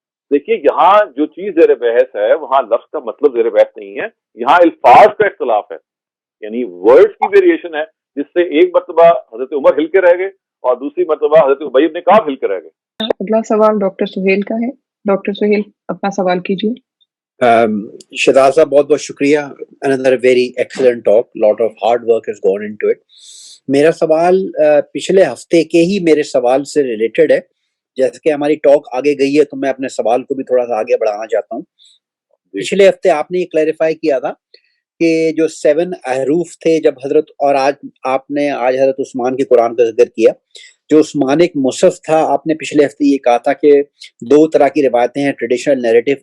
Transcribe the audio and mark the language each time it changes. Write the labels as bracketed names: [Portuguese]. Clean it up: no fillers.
[Urdu] دیکھیے یہاں جو چیز زیر بحث ہے وہاں لفظ کا مطلب زیر بحث نہیں ہے، یہاں الفاظ کا اختلاف ہے، یعنی ورڈز کی ویریشن ہے، جس سے ایک مرتبہ حضرت عمر ہل کے رہ گئے اور دوسری مرتبہ حضرت ابی بن کعب ہل کے رہ گئے. اگلا سوال ڈاکٹر سہیل کا ہے. ڈاکٹر سہیل اپنا سوال کیجیے. شہزاد صاحب بہت بہت شکریہ. [English] another very excellent talk, lot of hard work has gone into it. [Urdu] میرا سوال پچھلے ہفتے کے ہی میرے سوال سے ریلیٹڈ ہے. جیسے کہ ہماری ٹاک آگے گئی ہے تو میں اپنے سوال کو بھی تھوڑا سا آگے بڑھانا چاہتا ہوں. پچھلے ہفتے آپ نے یہ کلیریفائی کیا تھا کہ جو 7 احروف تھے جب حضرت، اور آج آپ نے حضرت عثمان کے قرآن کا ذکر کیا، جو عثمانک مصحف تھا، آپ نے پچھلے ہفتے یہ کہا تھا کہ 2 طرح کی روایتیں ہیں [English] Traditional narrative.